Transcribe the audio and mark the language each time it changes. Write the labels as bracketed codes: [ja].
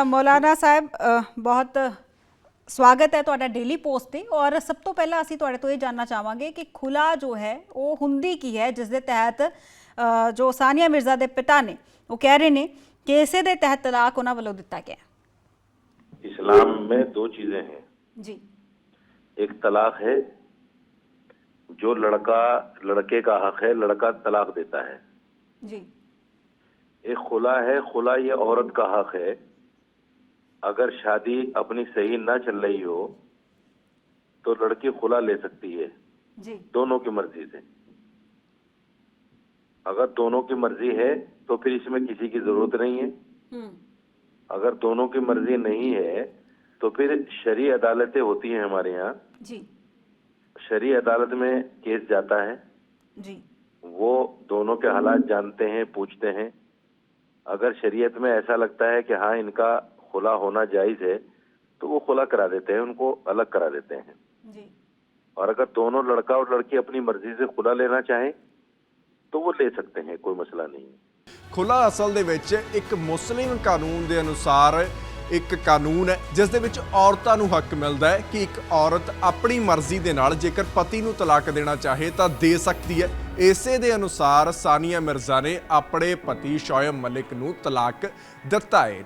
[pa] ਮੌਲਾਨਾ ਸਾਹਿਬ ਬਹੁਤ ਸਵਾਗਤ ਹੈ ਤੁਹਾਡਾ ਡੇਲੀ ਪੋਸਟ ਤੇ। ਔਰ ਸਭ ਤੋਂ ਪਹਿਲਾਂ ਅਸੀਂ ਤੁਹਾਡੇ ਤੋਂ ਇਹ ਜਾਨਣਾ ਚਾਹਾਂਗੇ ਕਿ ਖੁਲਾ ਜੋ ਹੈ ਉਹ ਹੁੰਦੀ ਕੀ ਹੈ, ਜਿਸ ਦੇ ਤਹਿਤ ਜੋ ਸਾਨੀਆ ਮਿਰਜ਼ਾ ਦੇ ਪਿਤਾ ਨੇ ਉਹ ਕਹਿ ਰਹੇ ਨੇ ਕਿ ਇਸੇ ਦੇ ਤਹਿਤ ਤਲਾਕ ਉਹਨਾਂ ਵੱਲੋਂ ਦਿੱਤਾ ਗਿਆ। [hi] इस्लाम में दो चीजें हैं जी। एक तलाक है, जो लड़के का हक है, लड़का तलाक देता है। जी। एक खुला है, खुला ये औरत का हक है, अगर शादी अपनी सही ना चल रही हो तो लड़की खुला ले सकती है जी। दोनों की मर्जी से। अगर दोनों की मर्जी है तो फिर इसमें किसी की जरूरत नहीं है। अगर दोनों की मर्जी नहीं है तो फिर शरई अदालतें होती हैं हमारे यहाँ जी। शरई अदालत में केस जाता है जी। वो दोनों के हालात जानते हैं, पूछते हैं। अगर शरीयत में ऐसा लगता है कि हाँ इनका खुला होना जायज़ है तो वो खुला करा देते हैं, उनको अलग करा देते हैं जी। और अगर दोनों लड़का और लड़की अपनी मर्जी से खुला लेना चाहें तो वो ले सकते हैं, कोई मसला नहीं है। [pa] ਖੁਲਾ ਅਸਲ ਦੇ ਵਿੱਚ ਇੱਕ ਮੁਸਲਿਮ ਕਾਨੂੰਨ ਦੇ ਅਨੁਸਾਰ ਇੱਕ ਕਾਨੂੰਨ ਹੈ ਜਿਸ ਦੇ ਵਿੱਚ ਔਰਤਾਂ ਨੂੰ ਹੱਕ ਮਿਲਦਾ ਹੈ ਕਿ ਇੱਕ ਔਰਤ ਆਪਣੀ ਮਰਜ਼ੀ ਦੇ ਨਾਲ ਜੇਕਰ ਪਤੀ ਨੂੰ ਤਲਾਕ ਦੇਣਾ ਚਾਹੇ ਤਾਂ ਦੇ ਸਕਦੀ ਹੈ। ਇਸੇ ਦੇ ਅਨੁਸਾਰ ਸਾਨੀਆ ਮਿਰਜ਼ਾ ਨੇ ਆਪਣੇ ਪਤੀ ਸ਼ੋएब ਮਲਿਕ ਨੂੰ ਤਲਾਕ ਦਿੱਤਾ ਹੈ।